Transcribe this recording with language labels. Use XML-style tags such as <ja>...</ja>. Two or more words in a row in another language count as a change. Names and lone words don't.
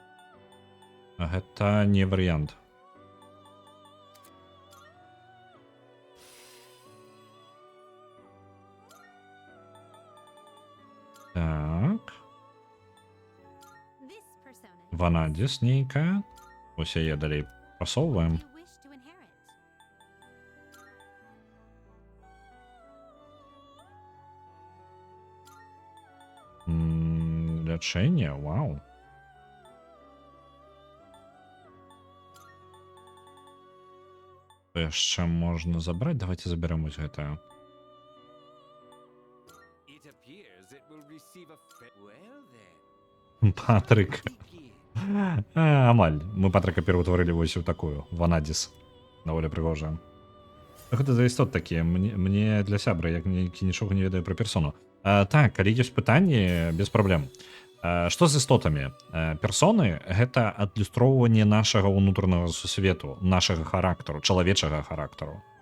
<be>Гэта не варыянт. Так.</be> <en>This persona.</en> <be>Ванадзіс нейкая. Ось яе далей прасоўваем.</be> <en>You wish to inherit.</en> <be>Лячэнне, вау. Што яшчэ можна забраць? Давайте заберем вось гэтае.</be> <en>It appears it will receive a fair. Well then. Патрик. Begin.</en> <be>Амаль. Мы Патрика пераўтварылі вось у такую. Ванадзіс. даволі прыгожая. Гэта за істот такія, мне для сябра, як нічога не ведаю пра персону. Так, калі ёсць пытанні, без праблем. Што з істотамі? Персоны — гэта адлюстроўванне нашага ўнутранага сусвету, нашага характару, чалавечага характару.</be>